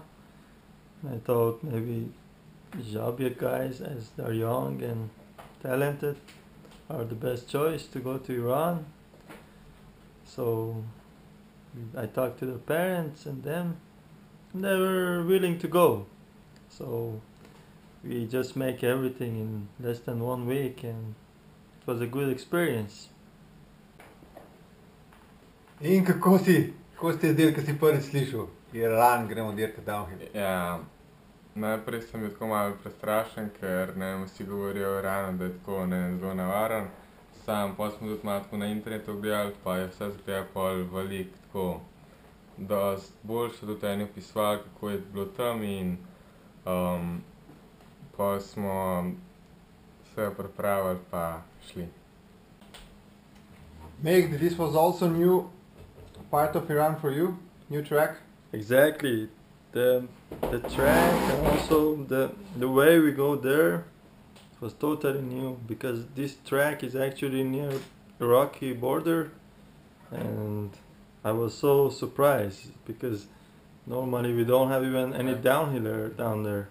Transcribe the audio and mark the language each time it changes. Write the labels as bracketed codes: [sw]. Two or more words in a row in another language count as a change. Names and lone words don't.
[en] I thought maybe Žabjek guys, as they're young and talented, are the best choice to go to Iran. So I talked to the parents and them, and they were willing to go. So we just make everything in less than 1 week, and it was a good experience. [sl] In kako si zdel, ko si prvič slišal, Iran, gremo dirkati downhill? Ja, najprej sem bil tako malo prestrašen, ker ne vem, vsi govorijo o Iranu, da je tako zelo nevaren. Sam pa smo tudi malo tako na internetu gledali, pa je vse zgleda pol veliko tako dosti boljše, tudi eni opisovali, kako je bilo tam in pa smo se pripravili pa šli. [en] Mehdi, this was also new part of Iran for you? New track? Exactly, the track and also the way we go there was totally new, because this track is actually near Iraqi border, and I was so surprised because normally we don't have even any downhiller down there.